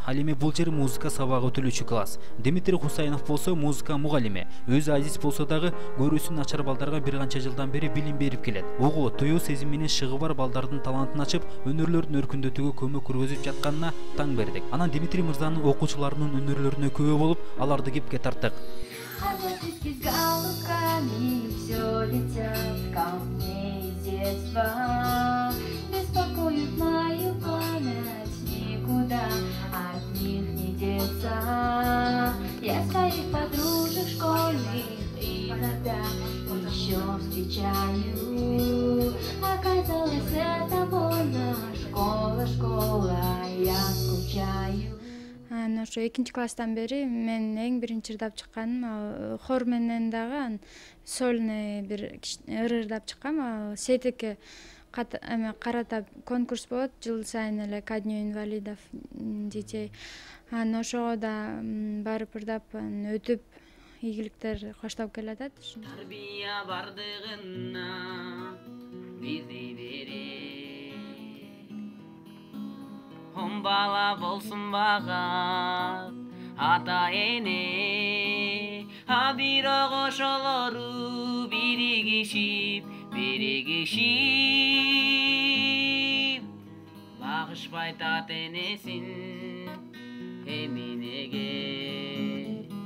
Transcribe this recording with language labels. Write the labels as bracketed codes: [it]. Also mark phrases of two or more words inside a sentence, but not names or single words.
[ky] Ал эми бул жер музыка сабагы өтүлүүчү класс. Дмитрий Хусайнов болсо музыка мугалими. Өзү азиз болсо дагы көрүүсү начар балдарга бир канча жылдан бери билим берип келет. Угуу, туюу сезим менен шыгы бар балдардын талантын ачып, өнөрлөрдүн өркүндөтүүгө көмөк көргөзүп жатканына таң бердик. Анан Дмитрий мырзанын окуучуларынын өнөрлөрүнө күбө болуп, аларды кепке тарттык. [ru] Беспокоит мою память, никуда от них не деться. Я своих подружек школьных иногда еще встречаю. Оказалось, это больно, школа, я скучаю. [ky] Ошо 2-класстан бери мен эң биринчи ырдап чыкканым хор менен дагы сольный бир ырдап чыккам. Сетикке карата конкурс болот жыл сайын эле [ru] ко дню инвалидов детей. [ky] Анан ошого да барып ырдап өтүп ийгиликтер коштоп келатат. Тарбия бардыгына бизди берет. Он бала болсун багат ата эне, а бирок ошолору биригишип багышпайт ата энесин эминеге.